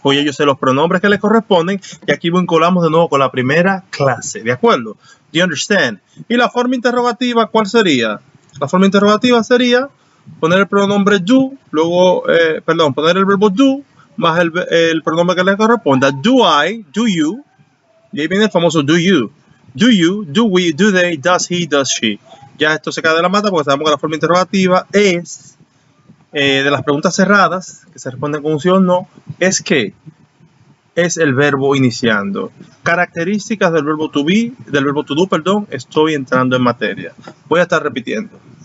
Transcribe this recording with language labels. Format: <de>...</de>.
<es>Porque yo sé los pronombres que le corresponden y aquí vinculamos de nuevo con la primera clase. ¿De acuerdo?</es> <en>Do you understand?</en> <es>Y la forma interrogativa, ¿cuál sería? La forma interrogativa sería poner el pronombre do, luego, poner el verbo do, más el pronombre que le corresponda.</es> <en>Do I, do you,</en> <es>y ahí viene el famoso</es> <en>do you. Do you, do we, do they, does he, does she.</en> <es>Ya esto se cae de la mata porque sabemos que la forma interrogativa es de las preguntas cerradas, que se responden con un sí o no, es que es el verbo iniciando. Características del verbo to be, del verbo to do, perdón, estoy entrando en materia. Voy a estar repitiendo.</es>